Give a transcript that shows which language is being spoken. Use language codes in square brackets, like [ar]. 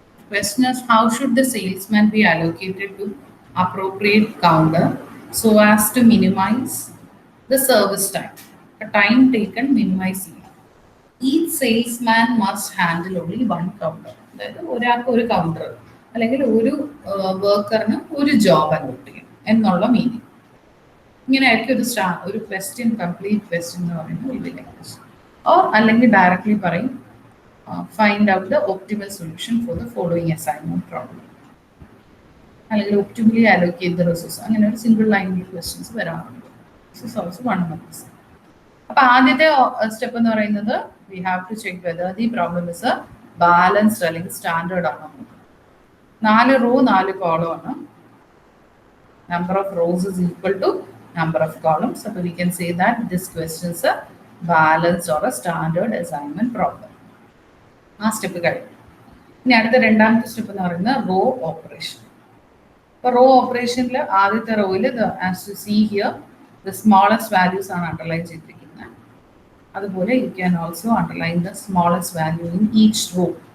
[en] Question is, how should the salesman be allocated to appropriate counter so as to minimize the service time? A time taken minimize [ml] ചെയ്യാം. [en] Each salesman must handle only one counter. [ml] അതായത് ഒരാൾക്ക് ഒരു counter അല്ലെങ്കിൽ ഒരു വർക്കറിന് ഒരു job allot ചെയ്യും എന്നുള്ള meaning. ഇങ്ങനെ ആയിരിക്കും ഒരു ക്വസ്റ്റ്യൻ, കംപ്ലീറ്റ് ക്വസ്റ്റ്യൻ എന്ന് പറയുന്നത് ഇതിലെ ക്വസ്റ്റ്യൻ. ഓർ അല്ലെങ്കിൽ ഡയറക്ട്ലി പറയും [en] find out the optimal solution for the following assignment problem. [ml] അല്ലെങ്കിൽ [en] optimally allocate the resource. [ml] അങ്ങനെ ഒരു സിംഗിൾ ലൈനിൽ ക്വസ്റ്റ്യൻസ് വരാറുണ്ട്. [en] This is also one of this. [ml] അപ്പോൾ ആദ്യത്തെ സ്റ്റെപ്പ് എന്ന് പറയുന്നത് [en] we have to check whether the problem is a balanced [ml] അല്ലെങ്കിൽ സ്റ്റാൻഡേർഡ് ആണോ. 4 റോ 4 കോളം ആണ്. [en] Number of rows is equal to number of columns. So we can say that this question is a balanced or a standard assignment problem. [ml] ആ step കഴിഞ്ഞു. ഇനി അടുത്ത രണ്ടാമത്തെ step എന്ന് പറയുന്നത് റോ ഓപ്പറേഷൻ. ഇപ്പോൾ റോ ഓപ്പറേഷനിൽ ആദ്യത്തെ റോയിൽ [en] as to see here the smallest values [ml] ആണ് അണ്ടർലൈൻ ചെയ്തിരിക്കുന്നത്. അതുപോലെ [en] You can also underline the smallest value in each row.